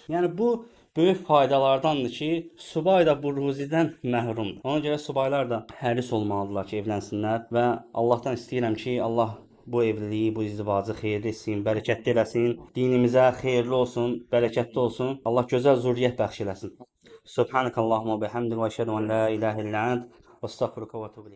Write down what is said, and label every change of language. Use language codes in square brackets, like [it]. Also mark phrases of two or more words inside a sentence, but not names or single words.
[az] Yəni bu böyük faydalardandır ki, subay da bu ruzidən məhrumdur. Ona görə subaylar da həris olmalıdırlar ki, evlənsinlər və Allahdan istəyirəm ki, Allah bu evliliyi, bu izdivacı xeyirli etsin, bərəkətli eləsin, dinimizə xeyirli olsun, bərəkətli olsun. Allah gözəl zürriyyət bəxş eləsin. [ar] سبحانك اللهم بحمدك و أشهد أن لا إله إلا أنت, أستغفرك و أتوب إليك.